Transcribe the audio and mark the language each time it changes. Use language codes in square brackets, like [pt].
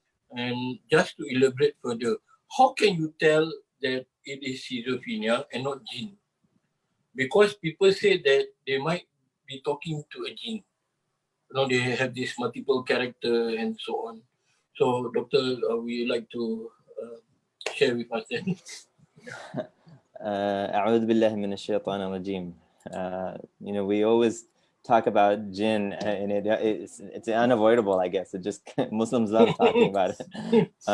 [en] And just to elaborate further, how can you tell that it is schizophrenia and not jinn? Because people say that they might be talking to a jinn. You know, they have this multiple character and so on. So, Doctor, would you like to share with us then? [ar] أعوذ بالله من الشيطان الرجيم. [en] You know, we always talk about jinn, and it's unavoidable, I guess. It just, Muslims love talking about it.